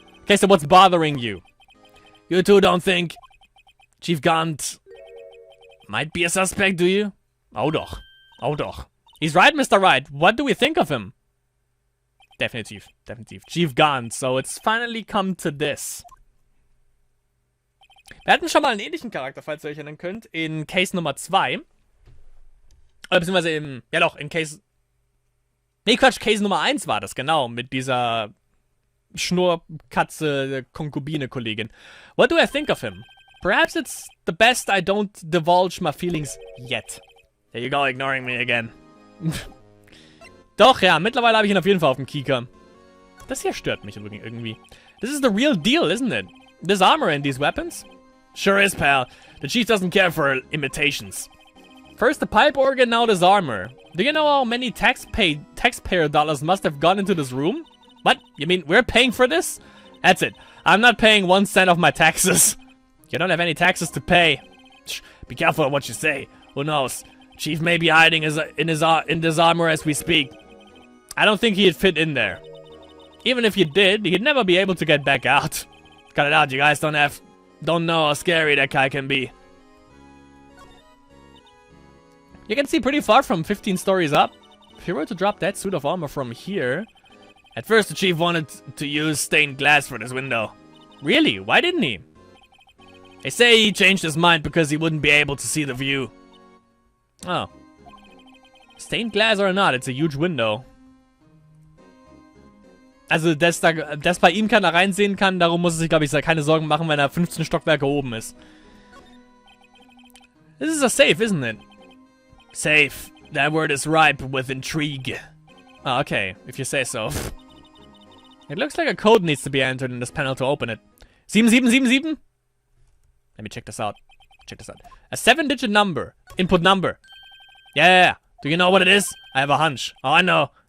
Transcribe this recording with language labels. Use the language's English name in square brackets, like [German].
[English] Okay, so what's bothering you? You two don't think Chief Gant might be a suspect, do you? [German] Oh doch. Oh doch. [English] He's right, Mr. Wright. What do we think of him? Definitiv. Chief Gant. So it's finally come to this. [German] Wir hatten schon mal einen ähnlichen Charakter, falls ihr euch erinnern könnt, in Case Nummer 2. Oder beziehungsweise im, ja doch, in Case... Nee, Quatsch, Case Nummer 1 war das, genau, mit dieser Schnurrkatze, Konkubine-Kollegin. [English] What do I think of him? Perhaps it's the best I don't divulge my feelings yet. There you go, ignoring me again. [German] Doch, ja, mittlerweile habe ich ihn auf jeden Fall auf dem Kieker. Das hier stört mich irgendwie. [English] This is the real deal, isn't it? This armor and these weapons? Sure is, pal. The chief doesn't care for imitations. First the pipe organ, now this armor. Do you know how many taxpayer dollars must have gone into this room? What? You mean we're paying for this? That's it. I'm not paying 1 cent of my taxes. You don't have any taxes to pay. Shh, be careful of what you say. Who knows? Chief may be hiding in this armor as we speak. I don't think he'd fit in there. Even if he did, he'd never be able to get back out. Cut it out, you guys don't know how scary that guy can be. You can see pretty far from 15 stories up. If you were to drop that suit of armor from here... At first the chief wanted to use stained glass for this window. Really? Why didn't he? They say he changed his mind because he wouldn't be able to see the view. Oh. Stained glass or not, it's a huge window. [German] Also, dass bei ihm keiner reinsehen kann, darum muss er sich, glaube ich, keine Sorgen machen, wenn er 15 Stockwerke oben ist. [English] This is a safe, isn't it? Safe. That word is ripe with intrigue. Oh, okay, if you say so. It looks like a code needs to be entered in this panel to open it. 7777? Let me check this out. A 7-digit number. Input number. Yeah. Do you know what it is? I have a hunch. Oh, I know.